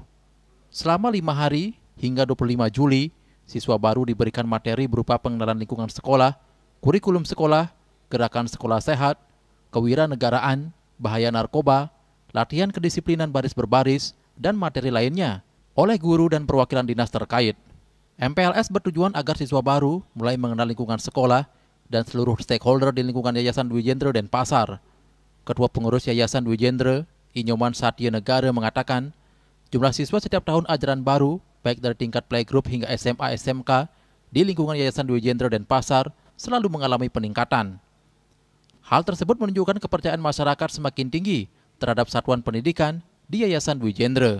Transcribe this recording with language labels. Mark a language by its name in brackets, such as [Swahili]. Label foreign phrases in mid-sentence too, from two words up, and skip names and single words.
[Indonesian] Selama 5 hari hingga 25 Juli, siswa baru diberikan materi berupa pengenalan lingkungan sekolah, kurikulum sekolah, gerakan sekolah sehat, kewiranegaraan, bahaya narkoba, latihan kedisiplinan baris berbaris, dan materi lainnya oleh guru dan perwakilan dinas terkait. MPLS bertujuan agar siswa baru mulai mengenal lingkungan sekolah dan seluruh stakeholder di lingkungan Yayasan Dwi Jendra Denpasar. Ketua Pengurus Yayasan Dwi Jendra, Inyoman Satya Negara mengatakan, jumlah siswa setiap tahun ajaran baru, baik dari tingkat playgroup hingga SMA SMK, di lingkungan Yayasan Dwi Jendra Denpasar selalu mengalami peningkatan. Hal tersebut menunjukkan kepercayaan masyarakat semakin tinggi terhadap satuan pendidikan di Yayasan Dwi Jendra.